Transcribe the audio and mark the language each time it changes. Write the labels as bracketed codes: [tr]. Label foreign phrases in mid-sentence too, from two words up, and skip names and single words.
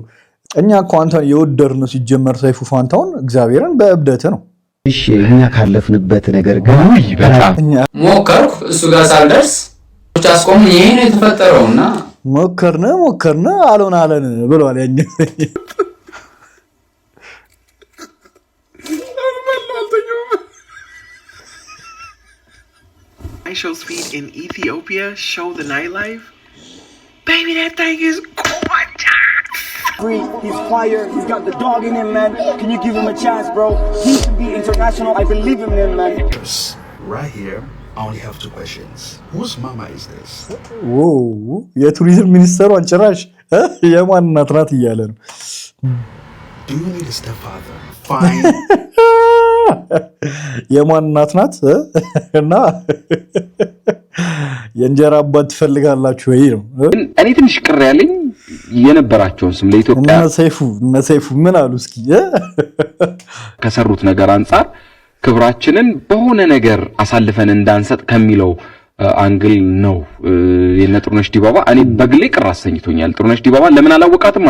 [am] እኛ እኮ አንተን የወደድነው ሲጀመር ሰይፉ ፋንታውን እግዚአብሔርን በእብደት ነው። እሺ እኛ ካለፍንበት ነገር ጋር በጣም ሞከርኩ። እሱ ጋር ሳልደርስ አስቆም። ይሄ ነው የተፈጠረውና ሞከርነ አልሆነ አለን ብሏል ያኛ [en] Show's feed in Ethiopia show the nightlife. Baby, that thing is gorgeous. He's fire. He's got the dog in him, man. Can you give him a chance, bro? He can be international. I believe in him, man. Right here, I only have 2 questions. Whose mama is this? Whoa, [am] የቱሪዝም ሚኒስተሩ አንጨራሽ የማን እናት ናት እያለ ነው። [en] Do you need a stepfather? Fine. [am] የማን እናት ናት እና የእንጀራ አባት ትፈልጋላችሁ ወይ ነው። እኔ ትንሽ ቅር ያለኝ የነበራቸውን ስም ለኢትዮጵያ እነ ሰይፉ ምን አሉ እስኪ? ከሰሩት ነገር አንፃር ክብራችንን በሆነ ነገር አሳልፈን እንዳንሰጥ ከሚለው አንግል ነው የነጥሩነሽ ዲባባ። እኔ በግሌ ቅር አሰኝቶኛል። ጥሩነሽ ዲባባ ለምን አላወቃትም?